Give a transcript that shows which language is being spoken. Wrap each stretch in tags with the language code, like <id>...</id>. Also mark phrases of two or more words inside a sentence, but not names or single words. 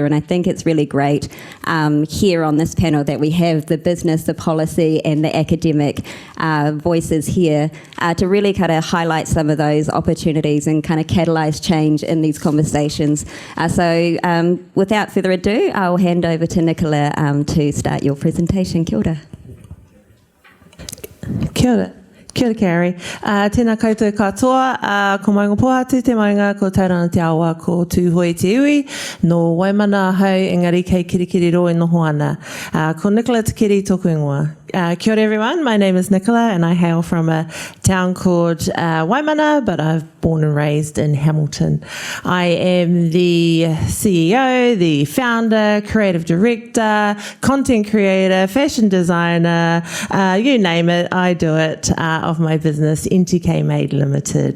<en>And I think it's really great here on this panel that we have the business, the policy, and the academic voices here to really kind of highlight some of those opportunities and kind of catalyse change in these conversations. So without further ado, I'll hand over to Nichola to start your presentation.</en> <mi>Kia ora. Kia ora. Kia ora, Carrie. Tēnā koutou katoa, ko maunga pohatu te maunga, ko taurana te awa, ko tūhoi te iwi, no waimana hau, engari kei kirikiri roi noho ana. Ko Nichola Kiri tōku ingoa. Kia ora</mi> <en>everyone, my name is Nichola and I hail from a town called Waimana, but I've born and raised in Hamilton. I am the CEO, the founder, creative director, content creator, fashion designer, you name it, I do it, of my business, NTK Made Limited.</en>